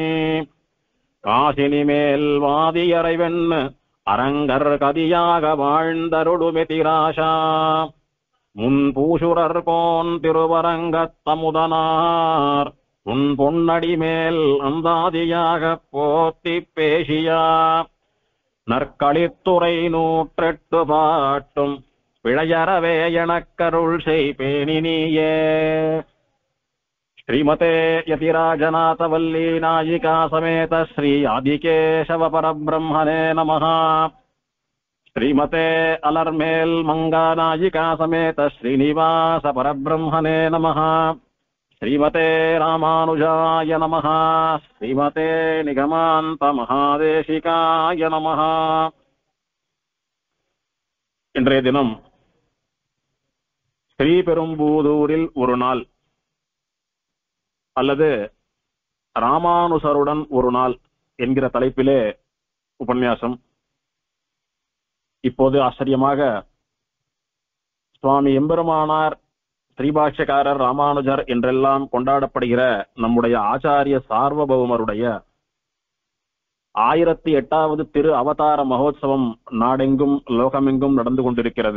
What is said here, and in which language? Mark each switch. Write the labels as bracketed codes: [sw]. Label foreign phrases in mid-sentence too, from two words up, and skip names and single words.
[ta] காசினி மேல் வாதியறை வெண்ணு அரங்கர் கதியாக வாழ்ந்தருளுமெதிராஷா முன் பூசுரர் கோன் திருவரங்கத்தமுதனார் உன் பொன்னடி மேல் அந்தாதியாக போத்தி பேசியா நற்களித்துறை 108 பாட்டும் பிழையறவே எனக்கருள் செய்பேனி நீயே. [sa] श्रीमते यतिराजनाथवल्ली नायिका समेत श्री आदिकेशव परब्रह्मणे नमः. श्रीमते अलर्मेल् मङ्गानायिका समेत श्रीनिवास परब्रह्मणे नमः. श्रीमते रामानुजाय नमः. श्रीमते निगमान्त महादेशिकाय नमः. [ta] இன்றைய தினம் ஸ்ரீபெரும்புதூரில் ஒரு நாள் அல்லது ராமானுசருடன் ஒரு நாள் என்கிற தலைப்பிலே உபன்யாசம். இப்போது ஆச்சரியமாக சுவாமி எம்பெருமானார், ஸ்ரீபாஷ்யக்காரர், ராமானுஜர் என்றெல்லாம் கொண்டாடப்படுகிற நம்முடைய ஆச்சாரிய சார்வபௌமருடைய 1008வது திரு அவதார மகோத்சவம் நாடெங்கும் லோகமெங்கும் நடந்து கொண்டிருக்கிறது.